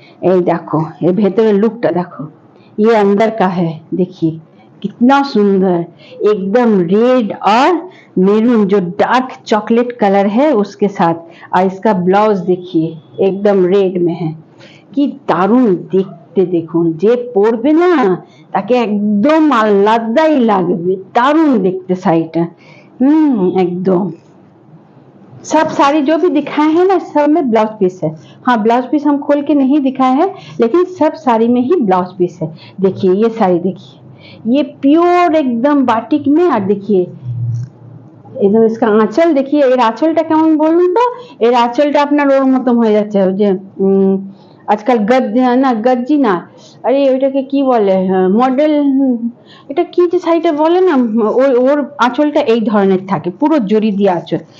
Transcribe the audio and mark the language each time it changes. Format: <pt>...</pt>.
<hi>এই देखो ये</hi> <bn>ভেতরের লুকটা দেখো,</bn> <hi>ये अंदर का है, देखिए कितना सुंदर, एकदम रेड और मेरून जो डार्क चॉकलेट कलर है उसके साथ। और इसका ब्लाउज देखिए एकदम रेड में है,</hi> <bn>কি দারুণ দেখতে। দেখুন যে পরবে না তাকে একদম আলাদাই লাগবে, দারুণ দেখতে শাড়িটা।</bn> <hi>एकदम सब साड़ी जो भी दिखाए हैं ना सब में ब्लाउज पीस है। हाँ ब्लाउज पीस हम खोल के नहीं दिखाए हैं, लेकिन सब साड़ी में ही ब्लाउज पीस है। देखिए ये साड़ी देखिए, ये प्योर एकदम बाटिक में। और देखिए एकदम इसका आंचल देखिए,</hi> <bn>এর আঁচলটা কেমন বলুন তো, এর আঁচলটা আপনার ওর মতন হয়ে যাচ্ছে যে আজকাল না গজ্জি না, আরে ওইটাকে কি বলে মডেল, এটা কি যে শাড়িটা বলে না, ওর আঁচলটা এই ধরনের থাকে, পুরো জরি দিয়ে আঁচল।</bn>